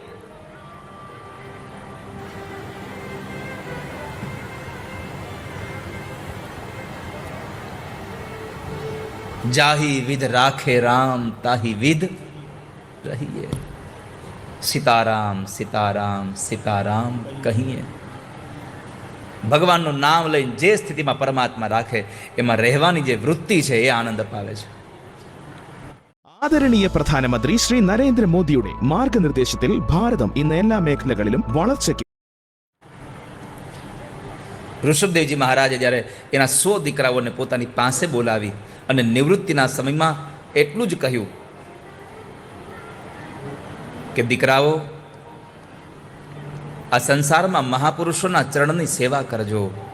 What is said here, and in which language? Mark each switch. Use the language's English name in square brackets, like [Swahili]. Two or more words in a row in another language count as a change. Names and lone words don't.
[Hindi] जाहि विध राखे राम ताहि विध रहिए. सीताराम सीताराम सीताराम कहिए. [Gujarati] ભગવાનનું નામ લઈને જે સ્થિતિમાં પરમાત્મા રાખે એમાં રહેવાની જે વૃત્તિ છે એ આનંદ અપાવે છે. [Malayalam] ആദരണീയ പ്രധാനമന്ത്രി ശ്രീ നരേന്ദ്രമോദിയുടെ മാർഗനിർദ്ദേശത്തിൽ ഭാരതം ഇന്ന് എല്ലാ മേഖലകളിലും വളർച്ചയ്ക്ക്. [Gujarati] ઋષભદેવજી મહારાજે જ્યારે એના 100 દીકરાઓને પોતાની પાસે બોલાવી અને નિવૃત્તિના સમયમાં એટલું જ કહ્યું કે દીકરાઓ, આ સંસારમાં મહાપુરુષોના ચરણની સેવા કરજો.